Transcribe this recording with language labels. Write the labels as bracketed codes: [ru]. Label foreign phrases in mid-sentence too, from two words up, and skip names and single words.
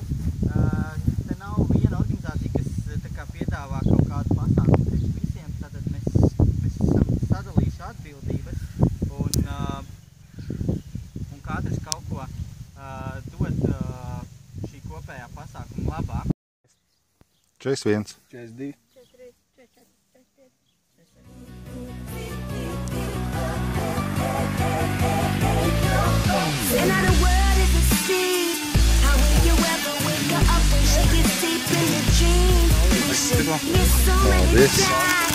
[lv] Te nav viena organizācija, kas tā kā piedāvā kaut kādu pasākumu priekš visiem, tātad mēs esam sadalījuši atbildības un katrs kaut ko dod šī kopējā pasākuma labā. 41. 42. 43, 44, 45. [en] And now the world is a sea. How will you ever wake her up when she gets deep in the dream? There's so many times.